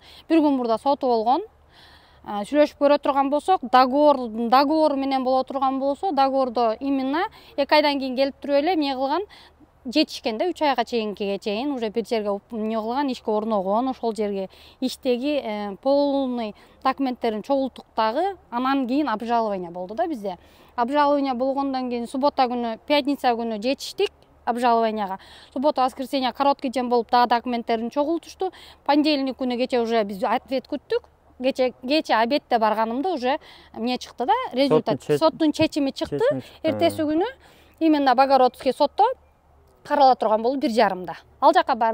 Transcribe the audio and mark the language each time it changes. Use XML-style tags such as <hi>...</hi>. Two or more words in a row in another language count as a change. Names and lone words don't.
<ky>Бир күн мурда соту болгон. Сүйлөшүп көрө турган болсок, договор менен боло турган болсо, договордо именно 2 айдан кийин келип туруп эле эмне кылган, жетишкен да, 3 айга чейин уже бир жерге эмне кылган, ишке орногон, ошол жерге иштеги полный документтерин чогулттук дагы. Анан кийин обжалование болду да бизде. Обжалование болгондон кийин суббота күнү, пятница күнү жетиштик обжалованияга.</ky> <ru>Суббота, воскресенье короткий день</ru> <ky>болуп, дагы документтерин чогултушту. Понедельник күнү кече уже биз ответ күттүк. Кече обедте барганымда уже эмне чыкты да, результат. Соттун чечими чыкты. Эртеси күнү именно Богородский сотто карала турган болду 1:30. Ал жака бардык.</ky>